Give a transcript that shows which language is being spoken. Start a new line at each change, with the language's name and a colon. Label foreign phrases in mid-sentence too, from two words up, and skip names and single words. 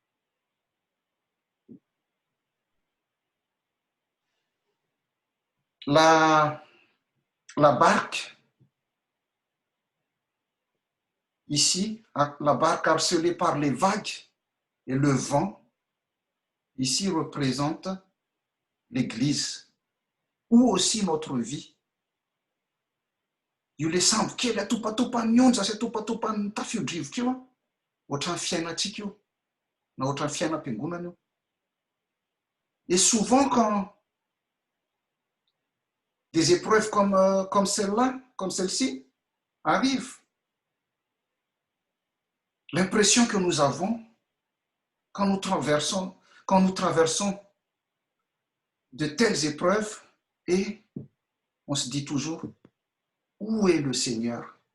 French: La barque, ici, la barque harcelée par les vagues et le vent, ici représente l'Église, ou aussi notre vie.
Malagasy: Io le sambo kely atopatopan'ny onja sy atopatopan'ny tafio-drivotra io a, ohatran'ny fiainatsika io, na ohatran'ny fiainam-piangonana io.
French: Et souvent quand des épreuves comme celle-là, comme celle-ci, arrivent, l'impression que nous avons quand nous traversons de telles épreuves, et on se dit toujours, où est le Seigneur?